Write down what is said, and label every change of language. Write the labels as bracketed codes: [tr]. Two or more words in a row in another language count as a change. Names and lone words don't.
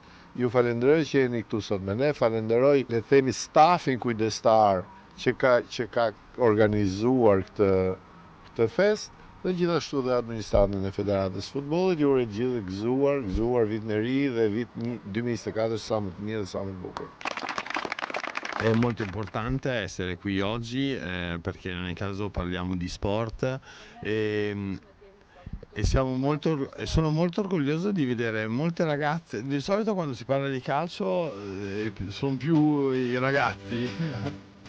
[sq] Ju falenderoj që jeni këtu sot me ne, falenderoj le të themi stafin kujdestar që ka organizuar këtë fest dhe gjithashtu dhe administratën e Federatës Futbollit. Ju uroj gjithë gëzuar vitin e ri dhe vit 2024 sa më të mirë dhe sa më të bukur. [it] È molto importante essere qui oggi perché nel caso parliamo di sport e sono molto orgoglioso di vedere molte ragazze. Di solito quando si parla di calcio sono più i ragazzi